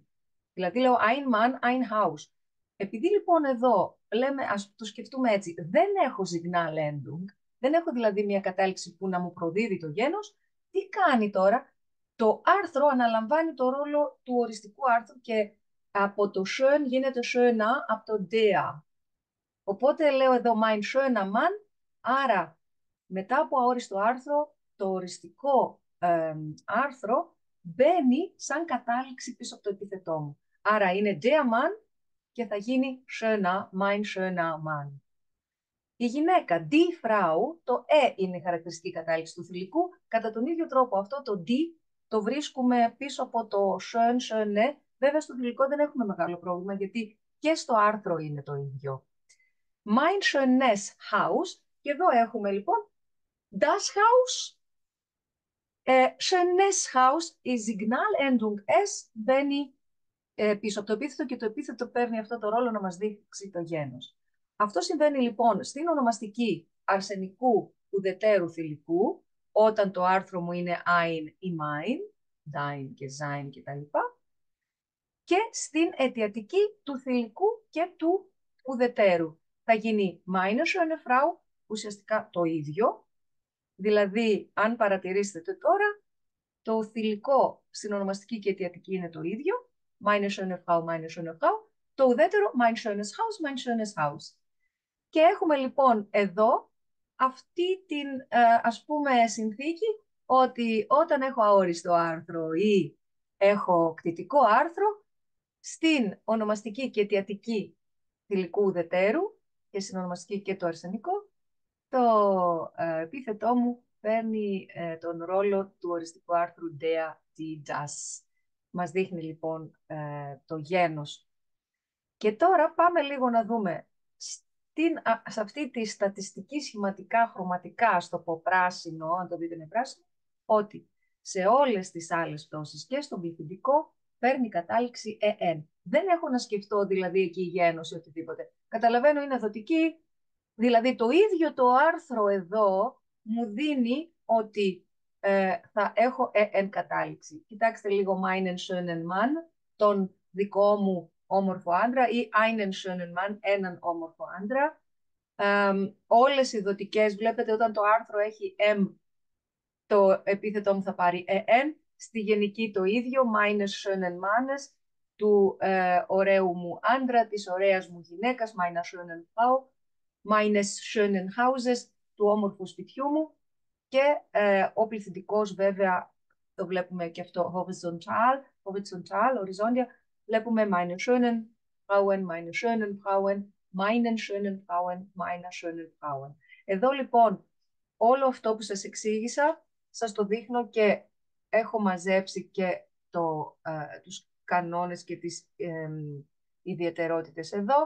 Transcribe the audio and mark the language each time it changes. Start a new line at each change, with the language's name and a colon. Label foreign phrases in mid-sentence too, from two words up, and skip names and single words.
Greek: Δηλαδή λέω
German: ein Mann, ein Haus.
Greek: Επειδή λοιπόν εδώ λέμε, ας το σκεφτούμε έτσι, δεν έχω Signalendung, δεν έχω δηλαδή μια κατάληξη που να μου προδίδει το γένος, τι κάνει τώρα? Το άρθρο αναλαμβάνει το ρόλο του οριστικού άρθρου και από το schön γίνεται schöner, από το der. Οπότε λέω εδώ
German: mein schöner Mann,
Greek: άρα μετά από αόριστο άρθρο, το οριστικό άρθρο μπαίνει σαν κατάληξη πίσω από το επίθετό μου. Άρα είναι
German: der Mann
Greek: και θα γίνει schöner,
German: mein schöner Mann.
Greek: Η γυναίκα,
German: die Frau,
Greek: το είναι η χαρακτηριστική κατάληξη του θηλυκού. Κατά τον ίδιο τρόπο αυτό το die το βρίσκουμε πίσω από το schön, schöne. Βέβαια στο θηλυκό δεν έχουμε μεγάλο πρόβλημα γιατί και στο άρθρο είναι το ίδιο.
German: Mein schönes Haus,
Greek: και εδώ έχουμε λοιπόν
German: das Haus. Schönes Haus,
Greek: η Signalendung S μπαίνει πίσω από το επίθετο και το επίθετο παίρνει αυτό το ρόλο να μας δείξει το γένος. Αυτό συμβαίνει λοιπόν στην ονομαστική αρσενικού ουδετέρου θηλυκού, όταν το άρθρο μου είναι ein ή
German: mein, dein
Greek: και sein κτλ. Και στην αιτιατική του θηλυκού και του ουδετέρου. Θα γίνει
German: meine schöne Frau,
Greek: ουσιαστικά το ίδιο. Δηλαδή, αν παρατηρήσετε τώρα, το θηλυκό στην ονομαστική και αιτιατική είναι το ίδιο.
German: Meine schöne Frau, meine schöne Frau.
Greek: Το ουδέτερο,
German: mein schönes Haus, mein schönes Haus.
Greek: Και έχουμε λοιπόν εδώ αυτή την ας πούμε συνθήκη ότι όταν έχω αόριστο άρθρο ή έχω κτητικό άρθρο, στην ονομαστική και αιτιατική θηλυκού ουδετέρου και στην ονομαστική και το αρσενικό, το επίθετό μου παίρνει τον ρόλο του οριστικού άρθρου
German: der, die, das.
Greek: Μας δείχνει λοιπόν το γένος. Και τώρα πάμε λίγο να δούμε σε αυτή τη στατιστική σχηματικά χρωματικά, στο πω πράσινο, αν το δείτε με πράσινο, ότι σε όλες τις άλλες πτώσεις και στον πληθυντικό παίρνει κατάληξη EN. Δεν έχω να σκεφτώ δηλαδή εκεί γένος ή οτιδήποτε. Καταλαβαίνω είναι δοτική, δηλαδή το ίδιο το άρθρο εδώ μου δίνει ότι θα έχω EN κατάληξη. Κοιτάξτε λίγο
German: meinen schönen Mann,
Greek: τον δικό μου όμορφο άντρα, ή
German: einen schönen Mann,
Greek: έναν όμορφο άντρα. Όλες οι δοτικές, βλέπετε όταν το άρθρο έχει M, το επίθετό μου θα πάρει EN. Στη γενική το ίδιο,
German: meines schönen Mannes,
Greek: του ωραίου μου άντρα, της ωραίας μου γυναίκας,
German: meiner schönen Frau, meines schönen Hauses,
Greek: του όμορφου σπιτιού μου. Και ο πληθυντικός βέβαια, το βλέπουμε και αυτό horizontal, οριζόντια, βλέπουμε
German: meine schönen Frauen, meine schönen Frauen, meinen schönen Frauen, meiner schönen Frauen.
Greek: Εδώ λοιπόν όλο αυτό που σας εξήγησα, σας το δείχνω και έχω μαζέψει και τους κανόνες και τις ιδιαιτερότητες εδώ.